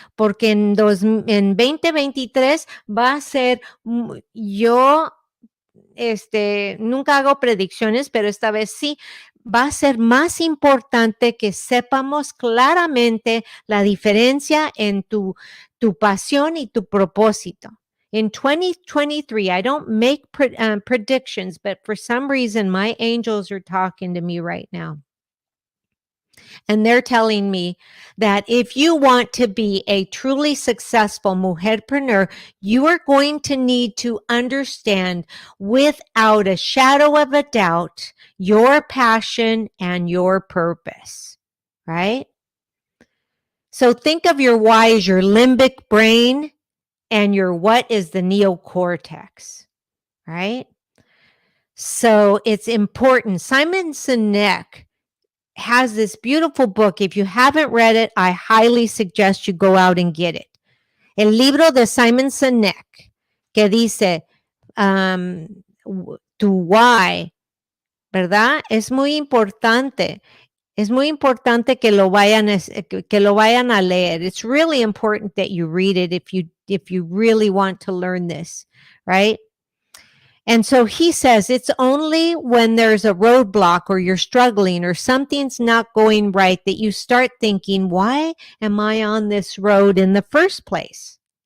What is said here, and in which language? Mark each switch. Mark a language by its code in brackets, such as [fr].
[es] Porque en 2023 va a ser, yo nunca hago predicciones, pero esta vez sí, va a ser más importante que sepamos claramente la diferencia en tu pasión y tu propósito. [en] In 2023, I don't make predictions, but for some reason, my angels are talking to me right now. And they're telling me that if you want to be a truly successful mujerpreneur, you are going to need to understand without a shadow of a doubt your passion and your purpose, right? So think of your why as your limbic brain and your what is the neocortex, right? So it's important. Simon Sinek has this beautiful book. If you haven't read it, I highly suggest you go out and get it. [es] El libro de Simon Sinek, que dice, tu why, ¿verdad? Es muy importante. Es muy importante que lo vayan a leer. [en] It's really important that you read it if you really want to learn this, right? And so he says it's only when there's a roadblock or you're struggling or something's not going right that you start thinking, why am I on this road in the first place?